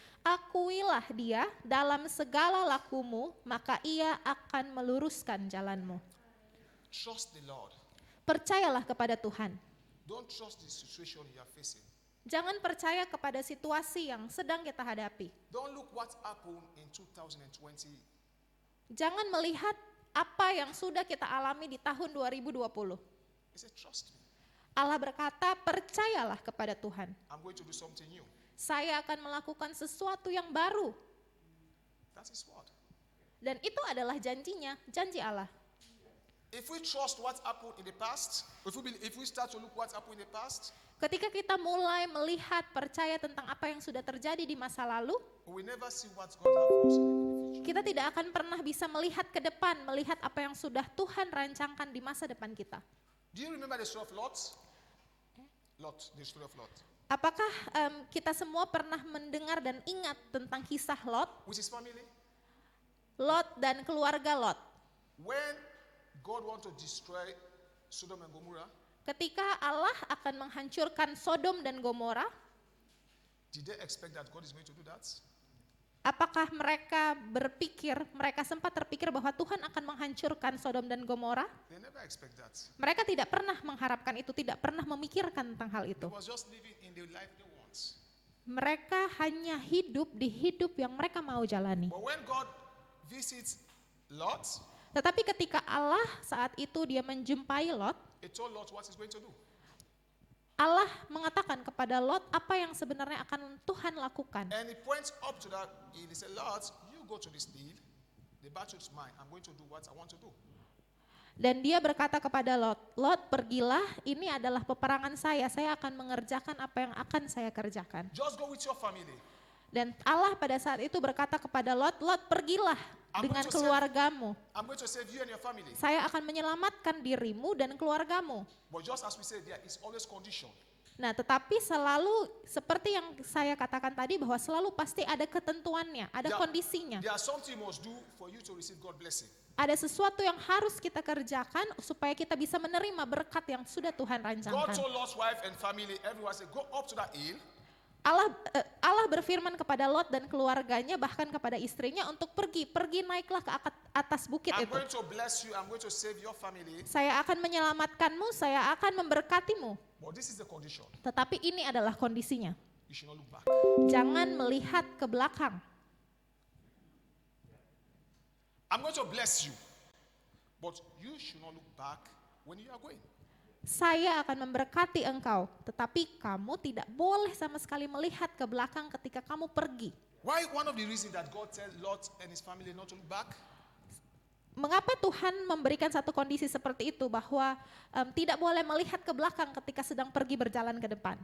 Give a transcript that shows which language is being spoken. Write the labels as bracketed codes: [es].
[id] Akuilah dia dalam segala lakumu, maka ia akan meluruskan jalanmu. [en] Trust the Lord. [id] Percayalah kepada Tuhan. [en] Don't trust the situation you are facing. [id] Jangan percaya kepada situasi yang sedang kita hadapi. [en] Don't look what happened in 2020. [id] Jangan melihat apa yang sudah kita alami di tahun 2020. [en] He said, trust me. [id] Allah berkata, percayalah kepada Tuhan. [en] I'm going to do something new. [id] Saya akan melakukan sesuatu yang baru. [en] That's his word. [id] Dan itu adalah janjinya, janji Allah. [en] If we trust what happened in the past, if we start to look what happened in the past, [id] Ketika kita mulai melihat, percaya tentang apa yang sudah terjadi di masa lalu, [en] we will never see what God has for us in the future. [id] kita tidak akan pernah bisa melihat ke depan, melihat apa yang sudah Tuhan rancangkan di masa depan kita. [en] Do you remember the story of Lot? Lot, the story of Lot. [id] Apakah kita semua pernah mendengar dan ingat tentang kisah Lot? [en] With his family? [id] Lot dan keluarga Lot. [en] When God want to destroy Sodom and Gomorrah, [id] Ketika Allah akan menghancurkan Sodom dan Gomora, [en] did they expect that God is going to do that? [id] apakah mereka sempat terpikir bahwa Tuhan akan menghancurkan Sodom dan Gomora? [en] They never expect that. [id] Mereka tidak pernah mengharapkan itu, tidak pernah memikirkan tentang hal [en] They [id] itu. [en] was just living in the life they want. [id] Mereka hanya hidup di hidup yang mereka mau jalani. [en] But when God visits Lot, [id] Tetapi ketika Allah saat itu dia menjumpai Lot, [en] he told Lot what he's going to do. [id] Allah mengatakan kepada Lot apa yang sebenarnya akan Tuhan lakukan. [en] And he points up to that hill. He said, Lot, you go to this hill. The battle is mine. I'm going to do what I want to do. [id] Dan dia berkata kepada Lot, Lot pergilah, ini adalah peperangan saya akan mengerjakan apa yang akan saya kerjakan. [en] Just go with your family. [id] Dan Allah pada saat itu berkata kepada Lot, Lot pergilah dengan keluargamu. [en] I'm going to save you and your family. [id] Saya akan menyelamatkan dirimu dan keluargamu. [en] But just as we said, there is always condition. [id] Nah, tetapi selalu seperti yang saya katakan tadi bahwa selalu pasti ada ketentuannya, ada kondisinya. [en] There are something you must do for you to receive God blessing. [id] Ada sesuatu yang harus kita kerjakan supaya kita bisa menerima berkat yang sudah Tuhan [en] God [id] rancangkan. [en] told Lot's wife and family, everyone said, go up to that hill. [id] Allah berfirman kepada Lot dan keluarganya bahkan kepada istrinya untuk pergi naiklah ke atas bukit [en] I'm [id] itu. [en] going to bless you. I'm going to save your family. [id] Saya akan menyelamatkanmu, saya akan memberkatimu. [en] But this is the condition. [id] Tetapi ini adalah kondisinya. [en] You should not look back. [id] Jangan melihat ke belakang. [en] I'm going to bless you. But you should not look back when you are going. [id] Saya akan memberkati engkau, tetapi kamu tidak boleh sama sekali melihat ke belakang ketika kamu pergi. [en] Why one of the reasons that God told Lot and his family not to look back? [id] Mengapa Tuhan memberikan satu kondisi seperti itu bahwa tidak boleh melihat ke belakang ketika sedang pergi berjalan ke depan?